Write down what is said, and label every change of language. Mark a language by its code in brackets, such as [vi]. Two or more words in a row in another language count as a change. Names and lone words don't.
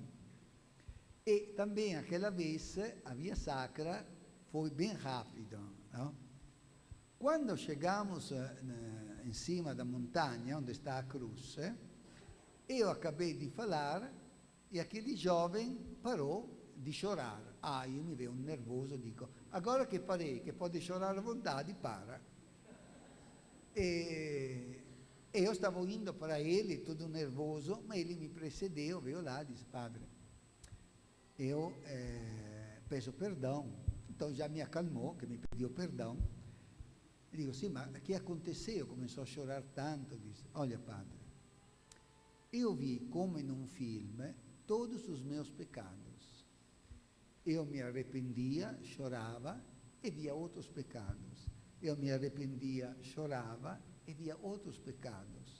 [pt] E também aquela vez a Via Sacra foi bem rápido, não? Quando chegamos em cima da montanha, onde está a cruz, eu acabei de falar e aquele jovem parou di chorar. [it] Io mi vedo nervoso, dico, [pt] agora che parei, che pode chorar à vontade, para. E eu stavo indo para ele, todo nervoso, ma ele mi precedeu, veio lá, disse, padre, eu peço perdão. Então já me acalmou, que me pediu perdão. E digo, [it] sì, ma che aconteceu? [pt] Começou a chorar tanto, disse, olha, padre, eu vi como em um filme todos os meus pecados. Eu me arrependia, chorava e via outros pecados. Eu me arrependia, chorava e via outros pecados.